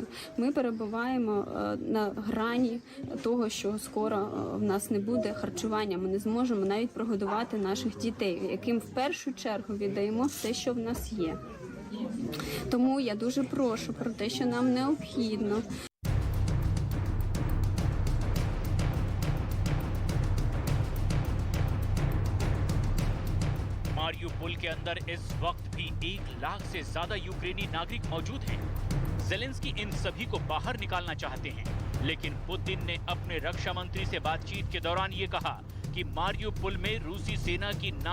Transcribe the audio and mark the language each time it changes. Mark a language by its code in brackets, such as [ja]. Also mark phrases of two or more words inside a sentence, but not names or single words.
[uk] Ми перебуваємо на грані того, що скоро в нас не буде харчування. Ми не зможемо навіть прогодувати наших дітей, яким в першу чергу віддаємо все, що в нас є. Тому я дуже прошу про те, що нам необхідно. [hi] मारियुपोल के अंदर इस वक्त भी 1 लाख से ज्यादा यूक्रेनी नागरिक मौजूद हैं। जेलेंस्की इन सभी को बाहर निकालना चाहते हैं, लेकिन पुतिन ने अपने रक्षा मंत्री से बातचीत के दौरान ये कहा कि मारियुपोल में रूसी सेना की न